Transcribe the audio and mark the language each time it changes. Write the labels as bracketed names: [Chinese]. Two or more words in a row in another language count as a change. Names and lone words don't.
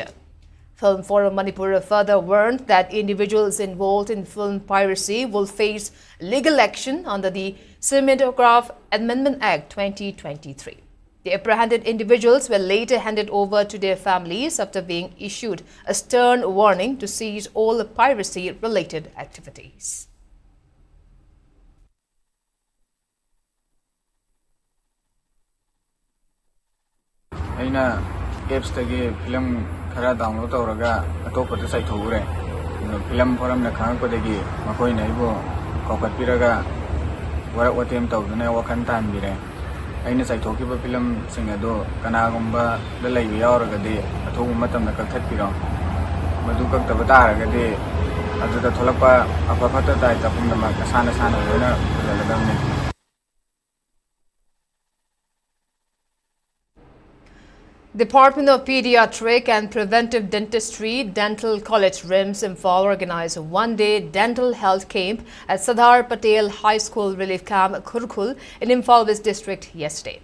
[English] Film Forum Manipur further warned that individuals involved in film piracy will face legal action under the Cinematograph Amendment Act 2023. The apprehended individuals were later handed over to their families after being issued a stern warning to cease all piracy-related activities. [Manipuri] Aina apps tagi film khara download tawraga atopa ta sai thogure film forum na khang padagi makoi nai bo kokat piraga warak watem tawduna wakan tan bire aina sai thoki ba film singa do kana gumba da lai yauraga de athogu matam na kakhat piro madu kak ta bataraga de adu da tholakpa apa phata tai tapum da ma sana na dalamne. [English] Department of Pediatric and Preventive Dentistry Dental College RIMS Imphal organized a one-day dental health camp at Sardar Patel High School Relief Camp Kurkul in Imphal West District yesterday.